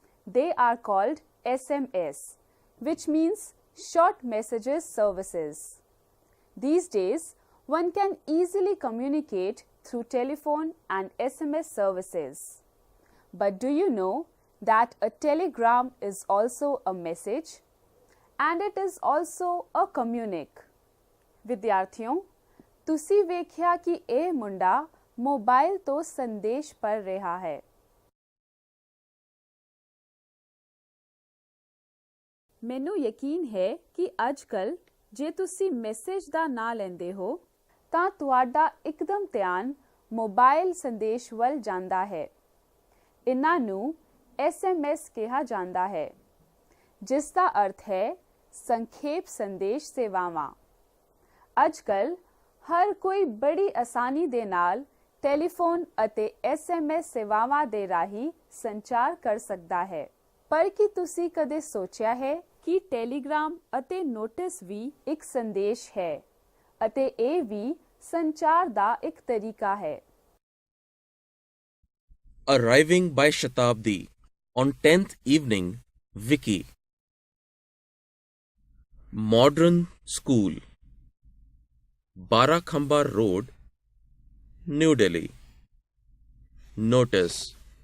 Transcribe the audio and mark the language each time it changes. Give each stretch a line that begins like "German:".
English: They are called SMS, which means short messages services. These days, one can easily communicate through telephone and SMS services. But do you know that a telegram is also a message and it is also a communique?
Punjabi: ਵਿਦਿਆਰਥੀਓ, ਤੁਸੀਂ ਵੇਖਿਆ ਕਿ ਇਹ ਮੁੰਡਾ mobile ਤੋਂ ਸੰਦੇਸ਼ ਪੜ੍ਹ ਰਿਹਾ ਹੈ। ਮੈਨੂੰ ਯਕੀਨ ਹੈ ਕਿ ਅੱਜਕੱਲ ਜੇ ਤੁਸੀਂ ਮੈਸੇਜ ਦਾ ਨਾਂ ਲੈਂਦੇ ਹੋ ਤਾਂ ਤੁਹਾਡਾ ਇੱਕਦਮ ਧਿਆਨ ਮੋਬਾਈਲ ਸੰਦੇਸ਼ ਵੱਲ ਜਾਂਦਾ ਹੈ। ਇਹਨਾਂ ਨੂੰ SMS ਕਿਹਾ ਜਾਂਦਾ ਹੈ, ਜਿਸ ਦਾ ਅਰਥ ਹੈ ਸੰਖੇਪ ਸੰਦੇਸ਼ ਸੇਵਾਵਾਂ। ਅੱਜਕੱਲ ਹਰ ਕੋਈ ਬੜੀ ਆਸਾਨੀ ਦੇ ਨਾਲ ਟੈਲੀਫੋਨ ਅਤੇ SMS ਸੇਵਾਵਾਂ ਦੇ ਰਾਹੀਂ ਸੰਚਾਰ ਕਰ ਸਕਦਾ ਹੈ। ਪਰ ਕੀ ਤੁਸੀਂ ਕਦੇ ਸੋਚਿਆ ਹੈ ਕਿ ਟੈਲੀਗ੍ਰਾਮ ਅਤੇ ਨੋਟਿਸ ਵੀ ਇੱਕ ਸੰਦੇਸ਼ ਹੈ ਅਤੇ ਇਹ ਵੀ ਸੰਚਾਰ ਦਾ ਇੱਕ ਤਰੀਕਾ ਹੈ।
English: Arriving by Shatabdi on 10th evening, Vicky. Modern School, Barakhamba Road, New Delhi. Notice.